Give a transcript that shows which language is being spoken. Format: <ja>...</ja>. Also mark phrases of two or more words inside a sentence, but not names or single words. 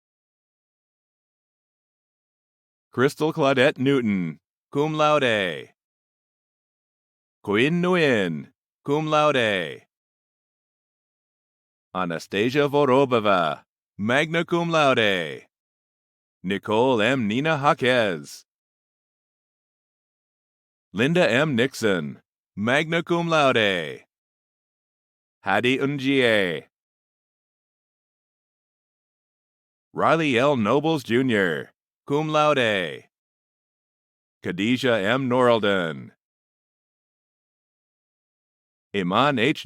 <en>Crystal Claudette Newton,</en> <la>cum laude.</la> <en>Quinn Nguyen,</en> <la>cum laude.</la> <en>Anastasia Vorobova,</en> <la>magna cum laude.</la> <en>Nicole M. Nina Jaquez. Linda M. Nixon,</en> <la>magna cum laude.</la> <en>Hadi Unjie. Riley L. Nobles Jr.</en> <la>cum laude.</la> <en>Khadijah M. Norelden. Iman H.</en>